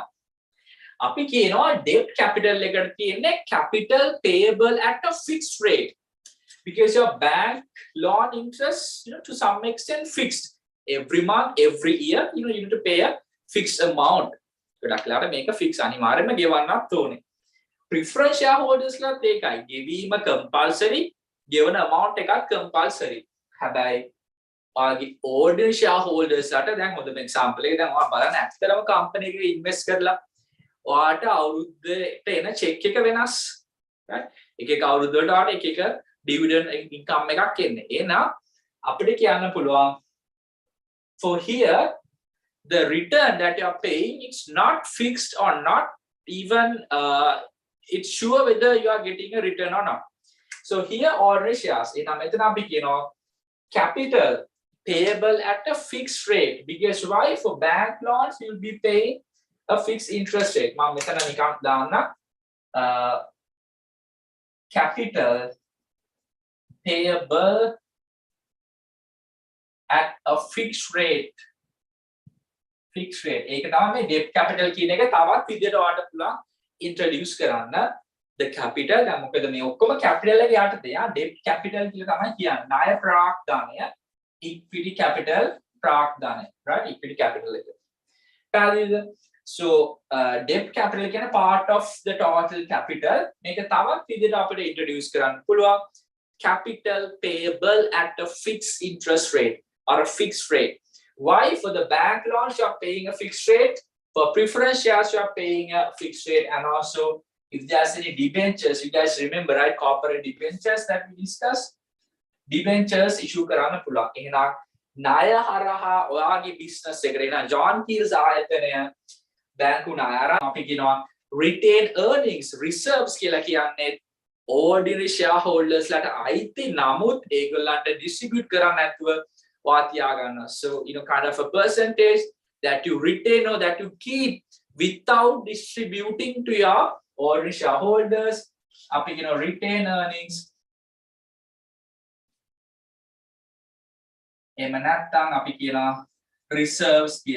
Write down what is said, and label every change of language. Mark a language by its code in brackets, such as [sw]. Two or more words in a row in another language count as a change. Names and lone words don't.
[si] අපි කියනවා [en] debt capital [si] එකට තියෙන්නේ [en] capital payable at a fixed rate. Because your bank loan interest to some extent fixed. every month, every year, you need to pay a fixed amount. [si] ගොඩක් වෙලාවට මේක fix අනිවාර්යයෙන්ම ගෙවන්නත් ඕනේ. [en] Preference shareholders [si] ලාත් ඒකයි. ගෙවීම compulsory, ගෙවන amount එකත් compulsory. හැබැයි ඔයාගේ [en] ordinary shareholders [si] ලාට දැන් හොඳම example එක දැන් ඔයා බලන්න ඇත්තටම company එකක invest කරලා ඔයාට අවුරුද්දට එන check එක වෙනස්. right? එක එක අවුරුද්ද වලට ඔයාට එක එක [en] dividend income [si] එකක් එන්නේ. එහෙනම් අපිට කියන්න පුළුවන් [en] for here the return that you are paying, it's not fixed or not even it's sure whether you are getting a return or not. So here ordinary shares in capital payable at a fixed rate, because why? For bank loans you will be paying a fixed interest rate. Capital payable at a fixed rate. Fixed rate. [si] ඒක තමයි මේ [en] debt capital [si] කියන එක තවත් විදිහට ඔයාලට පුළුවන් introduce කරන්න. [en] The capital [si] දැන් මොකද මේ ඔක්කොම capital එක යටතේ [en] debt capital [si] කියලා තමයි කියන්නේ. ණය ප්‍රාග්ධනය, [en] equity capital [si] ප්‍රාග්ධනය, right? [en] Equity capital [si] එක. පැහැදිලිද? [en] So debt capital කියන්නේ part of the total capital. [si] මේක තවත් විදිහට අපිට introduce කරන්න පුළුවන්. [en] Capital payable at a fixed interest rate or a fixed rate. Why? For the bank loans you are paying a fixed rate, for preference shares you are paying a fixed rate, and also if there's any debentures, you guys remember, right? Corporate debentures that we discussed. [si] Debentures issue කරන්න පුළුවන්. එහෙනම් ණය හරහා ඔයාගේ business එකට එන John Keel's ආයතනය බැංකු ණය අරන් අපි කියනවා [en] retained earnings reserves [si] කියලා කියන්නේ [en] ordinary shareholders [si] ලාට අයිති නමුත් ඒගොල්ලන්ට distribute කරන්න නැතුව [en] So, kind of a percentage that you retain or that you keep without distributing to your ordinary shareholders. Retain earnings. Reserves.